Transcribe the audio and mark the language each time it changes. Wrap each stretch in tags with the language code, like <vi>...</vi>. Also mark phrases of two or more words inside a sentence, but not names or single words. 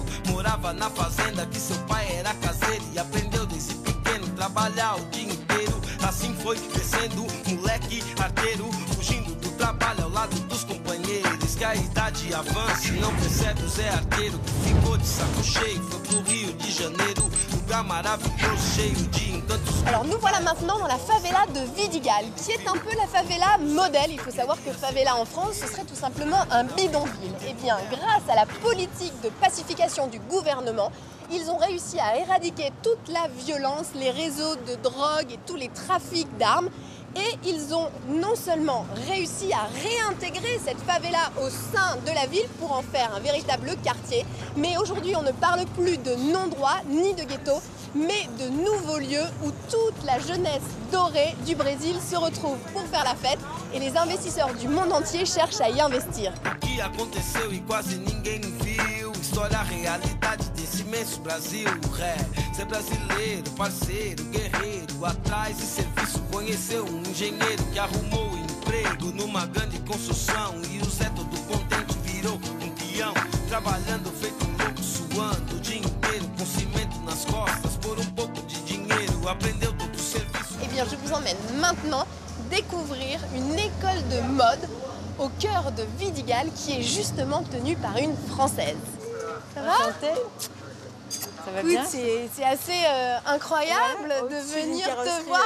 <pt>Morava na fazenda que seu pai era caseiro e aprendeu desde pequeno trabalhar o dia inteiro. Assim foi crescendo, moleque arteiro, fugindo do trabalho ao lado dos companheiros. Que a idade avance, não percebe o Zé Arteiro que ficou de saco cheio, foi pro Rio de Janeiro, lugar maravilhoso, cheio de encantos.</pt> <fr>Alors nous voilà maintenant dans la favela de Vidigal, qui est un peu la favela modèle. Il faut savoir que favela en France, ce serait tout simplement un bidonville. Et bien, grâce à la politique de pacification du gouvernement, ils ont réussi à éradiquer toute la violence, les réseaux de drogue et tous les trafics d'armes. Et ils ont non seulement réussi à réintégrer cette favela au sein de la ville pour en faire un véritable quartier, mais aujourd'hui on ne parle plus de non-droit ni de ghetto, mais de nouveaux lieux où toute la jeunesse dorée du Brésil se retrouve pour faire la fête et les investisseurs du monde entier cherchent à y investir.</fr> <pt>História, realidade desse imenso Brasil. Ser brasileiro, parceiro, guerreiro, atrás de serviço conheceu um engenheiro que arrumou emprego numa grande construção. E o Zé todo contente virou um peão, trabalhando feito um louco, suando o dia inteiro, com cimento nas costas, por um pouco de dinheiro, aprendeu todo o serviço.</pt> <fr>Eh bien, je vous emmène maintenant découvrir une école de mode au cœur de Vidigal qui est justement tenue par une Française. Ça va? Ça va bien? C'est assez incroyable de venir te voir.</fr>